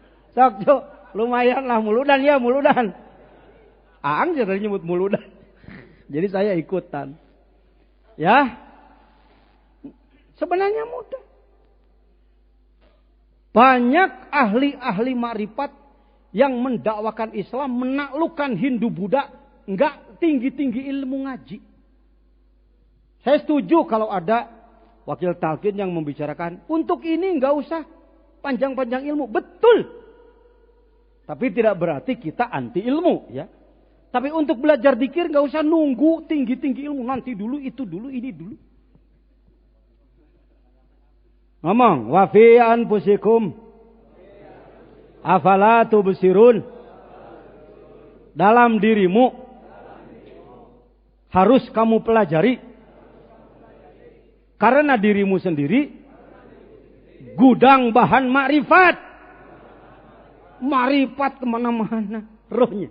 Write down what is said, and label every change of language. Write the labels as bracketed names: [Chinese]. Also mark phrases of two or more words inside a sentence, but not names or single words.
[Indonesian] Sok Jo, lumayan lah muludan ya muludan. Aang jadi nyebut muludan. Jadi saya ikutan. Ya. Sebenarnya mudah. Banyak ahli-ahli makrifat yang mendakwakan Islam, menaklukkan Hindu Buddha, enggak tinggi-tinggi ilmu ngaji. Saya setuju kalau ada wakil talqin yang membicarakan, untuk ini enggak usah panjang-panjang ilmu. Betul. Tapi tidak berarti kita anti ilmu, ya. Tapi untuk belajar dzikir enggak usah nunggu tinggi-tinggi ilmu, nanti dulu, itu dulu, ini dulu. Ngomong, [Arabic] وفي أنفسكم أفلا تبصرون. [Indonesian] Dalam dirimu harus kamu pelajari. Karena dirimu sendiri gudang bahan makrifat. Makrifat kemana-mana rohnya.